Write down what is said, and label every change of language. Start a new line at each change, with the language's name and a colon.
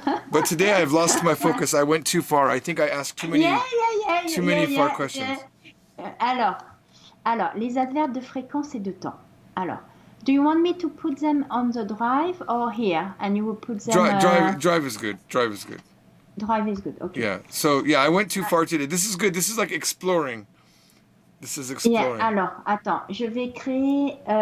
English: But today I've lost my focus. I went too far. I think I asked too many far questions.
French: Alors, les adverbes de fréquence et de temps.
English: Alors, do you want me to put them on the drive or here? And you will put them... Drive is good. Drive is good. Drive is good, okay. Yeah, so I went too far today. This is good. This is like exploring. This is exploring.
French: Yeah, alors, attends, je vais créer...